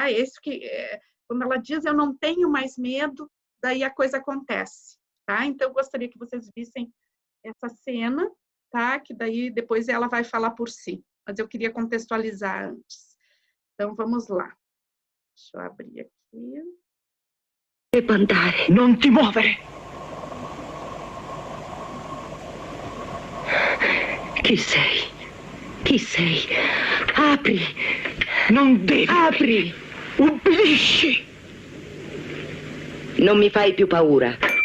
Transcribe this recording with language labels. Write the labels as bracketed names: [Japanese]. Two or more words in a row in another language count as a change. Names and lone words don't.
[Portuguese] Quando ela diz, eu não tenho mais medo, daí a coisa acontece, tá? Então, eu gostaria que vocês vissem essa cena, tá? Que daí depois ela vai falar por si. Mas eu queria contextualizar antes. Então, vamos lá. Deixa eu abrir aqui. [Italian] Devo andare. Non ti muovere. Chi sei? Chi sei? Apri. Non devi. Apri. Ubbidisci. Non mi fai più paura.